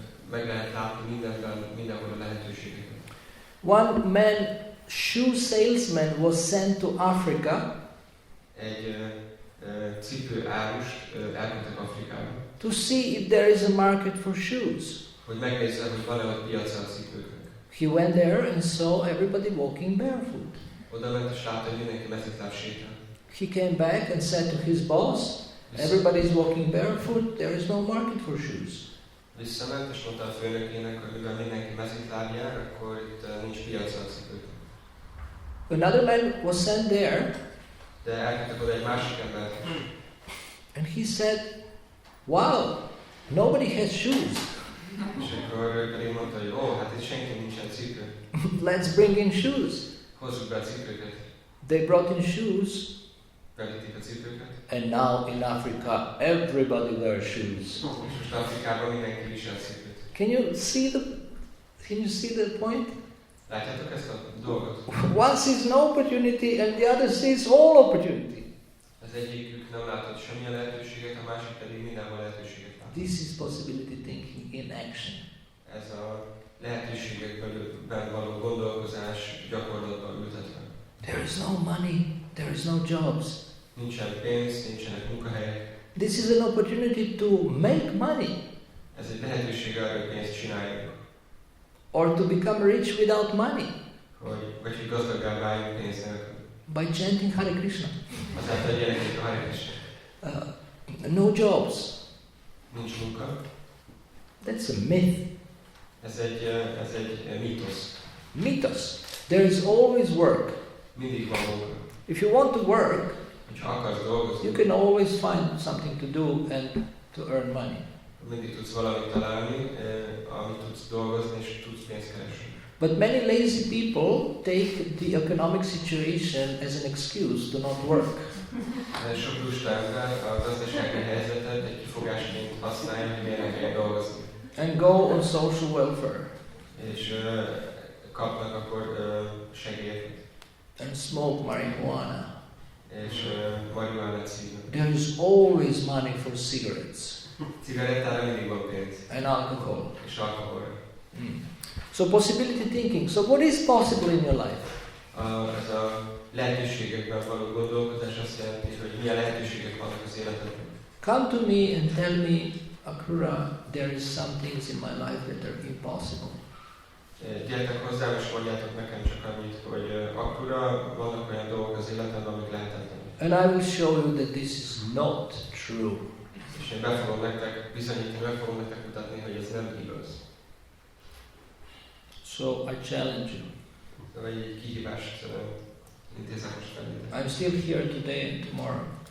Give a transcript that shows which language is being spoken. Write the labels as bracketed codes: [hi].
[hu] Meg lehet látni mindenhol a lehetőségeket. [en] One shoe salesman was sent to Africa. [hu] Egy cipő árust elküldtek Afrikába. [en] To see if there is a market for shoes. [hu] Hogy megnézze, hogy van-e ott piaca a cipőknek. [en] He went there and saw everybody walking barefoot. [hu] Oda ment és látta, hogy mindenki mezitláb sétál. [en] He came back and said to his boss, everybody is walking barefoot, there is no market for shoes. [hu] Visszament és mondta a főnökének, hogy mivel mindenki mezitláb jár, akkor itt nincs piaca a cipőknek. [en] Another man was sent there. [hu] De elküldtek oda egy másik embert. [en] And he said, wow, nobody has shoes. [hu] És akkor ő pedig mondta, hogy ó, hát itt senki nincsen cipő. [en] Let's bring in shoes. [hu] Hozzuk be a cipőket. [en] They brought in shoes, [hu] Belítik a cipőket. [en] and now in Africa everybody wears shoes. [hu] És most Afrikában mindenki visel cipőt. [en] Can you see the point? [hu] Látjátok ezt a dolgot? [en] One sees no opportunity and the other sees all opportunity. [hu] Az egyikük nem látott semmilyen lehetőséget, a másik pedig mindenhol lehetőséget lát. [en] This is possibility thinking in action. [hu] Ez a lehetőségekben való gondolkozás gyakorlatban ültetve. [en] There is no money, there is no jobs. [hu] Nincsen pénz, nincsenek munkahelyek. [en] This is an opportunity to make money [hu] Ez egy lehetőség arra, hogy pénzt csináljunk. [en] or to become rich without money [hu] Vagy gazdaggá váljunk pénz nélkül. [en] by chanting Hare Krishna. [hu] Azáltal, hogy énekeljük a Hare Krishnát. [en] No jobs. [hu] Nincs munka. [en] That's a myth. [hu] Ez egy mítosz. [en] Mythos. There is always work. [hu] Mindig van munka. [en] If you want to work, [hu] Ha akarsz dolgozni, [en] you can always find something to do and to earn money. [hu] mindig tudsz valamit találni, amit tudsz dolgozni, és tudsz pénzt keresni. [en] But many lazy people take the economic situation as an excuse to not work. [hu] Sok lusta ember a gazdasági helyzetet egy kifogásként használja, hogy miért nem kell dolgozni. [en] And go on social welfare [hu] És kapnak akkor segélyeket. [en] and smoke marijuana. [hu] És marihuánát szívnak. [en] There is always money for cigarettes [hu] Cigarettára mindig van pénz. [en] and alcohol. [hu] És alkoholra. [en] So possibility thinking. So what is possible in your life? [hu] Ez a lehetőségekben való gondolkodás azt jelenti, hogy milyen lehetőségek vannak az életedben. [en] Come to me and tell me, Akrura, there is some things in my life that are impossible. [hu] Gyertek hozzám és mondjátok nekem csak annyit, hogy Akrura, vannak olyan dolgok az életedben, amik lehetetlenek. [en] And I will show you that this is not true. [hu] És én be fogom nektek bizonyítani, meg fogom nektek mutatni, hogy ez nem igaz. [en] So I challenge you. [hu] Vagy egy kihívást intézek most felétek. [en] I'm still here today and tomorrow.